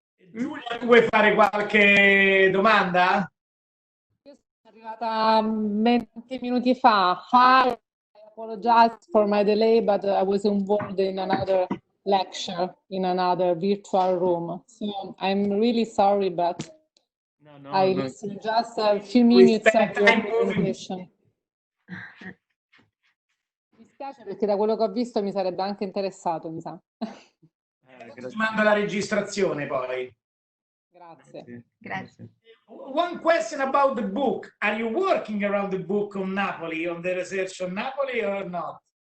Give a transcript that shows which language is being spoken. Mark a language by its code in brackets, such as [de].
[it] Giulia, tu vuoi fare qualche domanda? Io sono arrivata 20 minuti fa. [en] Hi, I apologize for my delay, but I was involved in another lecture in another virtual room. So I'm really sorry, but I listened just a few minutes of your presentation. [it] Mi spiace perché da quello che ho visto mi sarebbe anche interessato, mi sa. Ti mando la registrazione poi. Grazie. Grazie. [en] One question about the book. Are you working around the book on Napoli, on the research on Napoli, or not?